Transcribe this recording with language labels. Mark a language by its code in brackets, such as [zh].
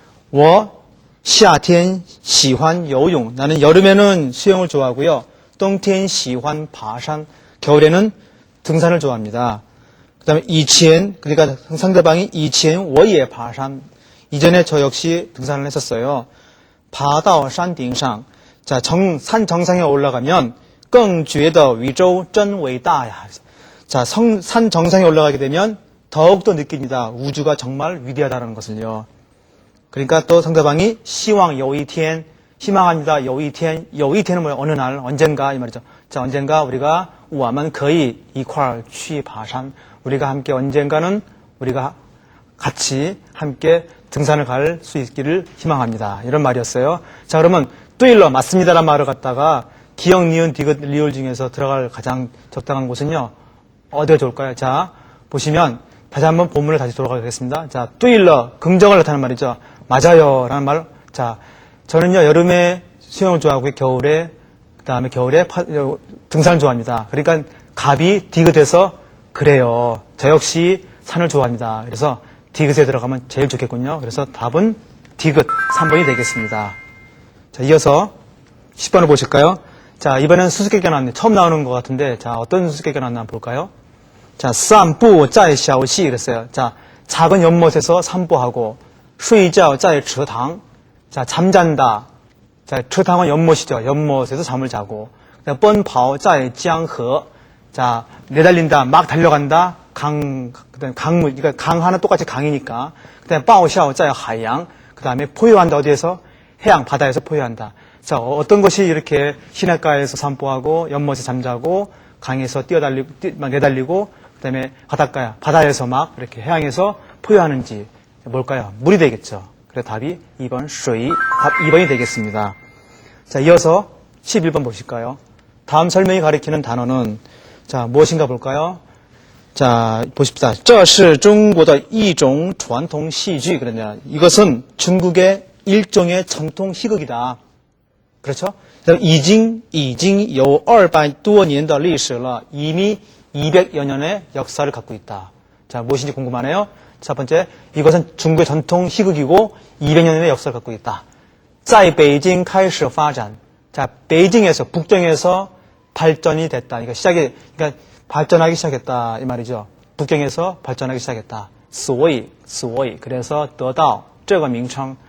[zh] 我夏天喜欢游泳. [ko] 나는 여름에는 수영을 좋아하고요. [zh] 冬天喜欢爬山. [ko] 겨울에는 등산을 좋아합니다. 그 다음에 以前, 그러니까 상대방이 [zh] 以前我也爬山. [ko] 이전에 저 역시 등산을 했었어요. [zh] 爬到山顶上. [ko] 자, 산 정상에 올라가면 [zh] 更觉得宇宙真伟大呀. [ko] 자, 산 정상에 올라가게 되면 더욱더 느낍니다. 우주가 정말 위대하다는 것을요. 그러니까 또 상대방이 [zh] 希望有一天, [ko] 희망합니다. 有一天, 有一天은 뭐예요? 어느 날, 언젠가 이 말이죠. 자, 언젠가 우리가 [zh] 我们可以一块儿去爬山. [ko] 우리가 함께 언젠가는 우리가 같이 함께 등산을 갈 수 있기를 희망합니다. 이런 말이었어요. 자, 그러면 对了, 맞습니다란 말을 갖다가 기역, 니은, 디귿, 리을 중에서 들어갈 가장 적당한 곳은요. 어디가 좋을까요? 자, 보시면 다시 한번 본문을 다시 돌아가겠습니다. 자, 对了, 긍정을 나타내는 말이죠. 맞아요 라는 말. 자, 저는요 여름에 수영을 좋아하고 겨울에 그다음에 겨울에 등산을 좋아합니다. 그러니까 갑이 디귿에서 그래요. 저 역시 산을 좋아합니다. 그래서 디귿에 들어가면 제일 좋겠군요. 그래서 답은 디귿 3번이 되겠습니다. 자, 이어서 10번을 보실까요? 자, 이번엔 수수께끼가 나왔네요. 처음 나오는 것 같은데, 자, 어떤 수수께끼가 나왔나 한번 볼까요? 자, [zh] 散步在小溪 [ko] 그랬어요. 자, 작은 연못에서 산보하고, [zh] 睡觉在池塘. [ko] 자, 잠잔다. 자, 池塘은 연못이죠. 연못에서 잠을 자고. [zh] 奔跑在江河. [ko] 자, 내달린다, 막 달려간다. 그다음에 강물, 그러니까 강하는 똑같이 강이니까. 그다음에 [zh] 报效在海洋. [ko] 그다음에 포효한다 어디에서? 해양, 바다에서 포효한다. 자, 어떤 것이 이렇게 시냇가에서 산보하고 연못에 잠자고 강에서 내달리고 그다음에 바다에서 막 이렇게 해양에서 포효하는지 뭘까요? 물이 되겠죠. 그래서 답이 2번 수이, 답 2번이 되겠습니다. 자, 이어서 11번 보실까요? 다음 설명이 가리키는 단어는 자, 무엇인가 볼까요? 자, 보십시다. [zh] 这是中国的一种传统戏剧. [ko] 그러냐? 이것은 중국의 일종의 전통 희극이다. 그렇죠? [zh] 已经有200多年的历史了. [ko] 이미 200여 년의 역사를 갖고 있다. 자, 무엇인지 궁금하네요. 첫 번째, 이것은 중국의 전통 희극이고 200년의 역사를 갖고 있다. [zh] 在北京开始发展. [ko] 자, 베이징에서, 북경에서 발전이 됐다. 그러니까 발전하기 시작했다. 이 말이죠. 북경에서 발전하기 시작했다. [zh] 所以, [ko] 그래서 [zh] 得到这个名称.